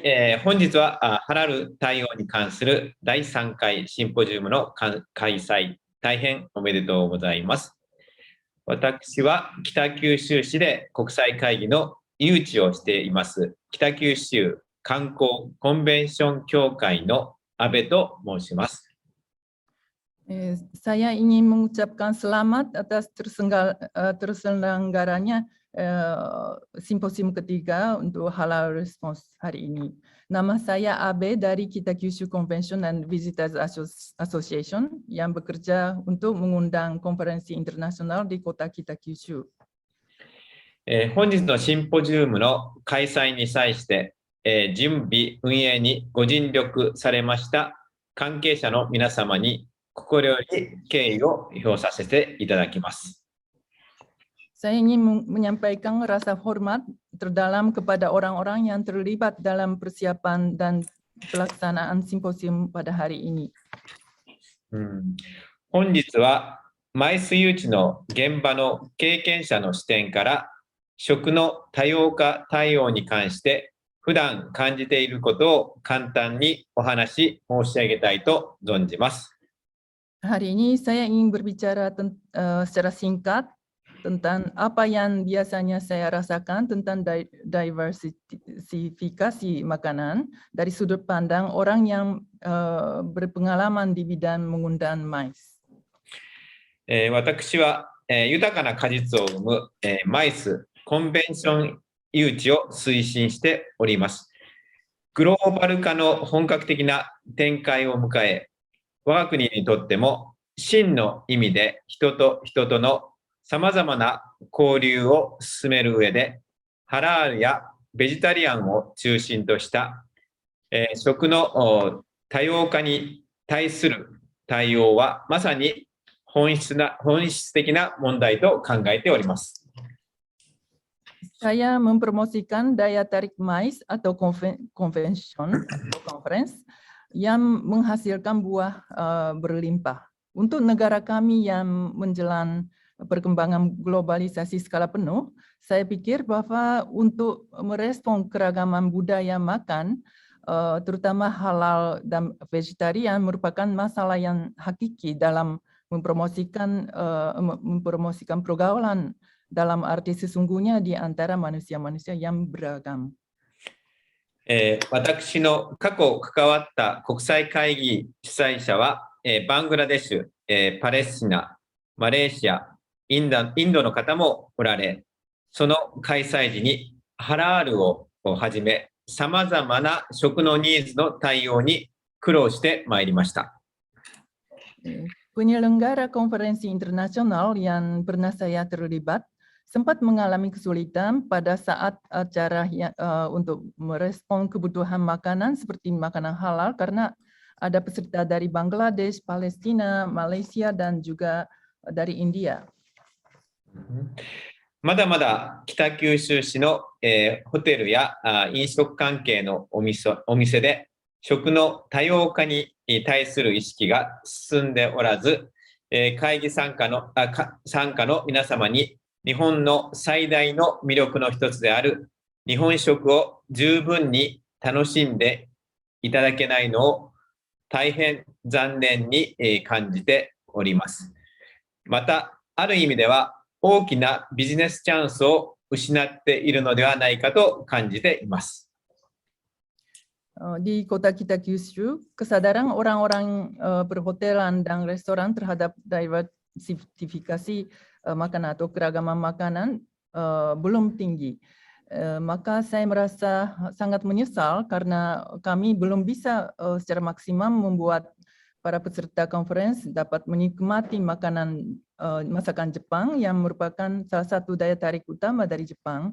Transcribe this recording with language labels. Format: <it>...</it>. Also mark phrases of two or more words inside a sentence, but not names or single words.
<ja>本日はハラル対応に関する第3回シンポジウムの開催、大変おめでとうございます。私は北九州市で国際会議の誘致をしています、北九州観光コンベンション協会の安倍と申します。</ja> <id>Saya ingin mengucapkan selamat atas terselenggaranya simposium ketiga untuk</id> <en>Halal Response</en> <id>hari ini. Nama saya Abe dari Kita Kyushu Convention and Visitors Association yang bekerja untuk mengundang konferensi internasional di kota Kita Kyushu.</id> <ja>本日のシンポジウムの開催に際して、準備運営にご尽力されました関係者の皆様に心より敬意を表させていただきます。</ja> <id>Saya ingin menyampaikan rasa hormat terdalam kepada orang-orang yang terlibat dalam persiapan dan pelaksanaan simposium pada hari ini.</id> <ja>本日はマイス誘致の現場の経験者の視点から食の多様化対応に関して普段感じていることを簡単にお話申し上げたいと存じます。</ja> <id>Hari ini saya ingin berbicara secara singkat tentang apa yang biasanya saya rasakan tentang diversifikasi makanan dari sudut pandang orang yang berpengalaman di bidang mengundang mais.</id> <ja>私は豊かな果実を生むマイスコンベンション誘致を推進しております。グローバル化の本格的な展開を迎え、我が国にとっても真の意味で人と人とのさまざまな交流を進める上で、ハラールやベジタリアンを中心とした、食の多様化に対する対応はまさに本質的な問題と考えております。</ja> <id>Saya mempromosikan daya tarik MICE atau convention atau conference yang menghasilkan buah berlimpah. Untuk negara kami yang menjelang perkembangan globalisasi skala penuh, saya pikir bahwa untuk merespon keragaman budaya makan, terutama halal dan vegetarian, merupakan masalah yang hakiki dalam mempromosikan pergaulan dalam arti sesungguhnya di antara manusia-manusia yang beragam.</id> <ja>私の過去関わった国際会議主催者は、バングラデシュ、パレスチナ、マレーシア、インドの方もおられ、その開催時にハラールをはじめ、さまざまな食のニーズの対応に苦労してまいりました。</ja> <id>Penyelenggara konferensi internasional yang pernah saya terlibat sempat mengalami kesulitan pada saat acara untuk merespon kebutuhan makanan seperti makanan halal karena ada peserta dari Bangladesh, Palestina, Malaysia, dan juga dari India.</id> <ja>まだまだ北九州市の、ホテルや飲食関係のお店で食の多様化に対する意識が進んでおらず、会議参加の皆様に日本の最大の魅力の一つである日本食を十分に楽しんでいただけないのを大変残念に感じております。また、ある意味では大きなビジネスチャンスを失っているのではないかと感じています。</ja> <id>Di kota Kitakyushu, kesadaran orang-orang perhotelan dan restoran terhadap diversifikasi makanan atau keragaman makanan belum tinggi. Maka saya merasa sangat menyesal karena kami belum bisa secara maksimal membuat para peserta konferensi dapat menikmati masakan Jepang yang merupakan salah satu daya tarik utama dari Jepang.</id>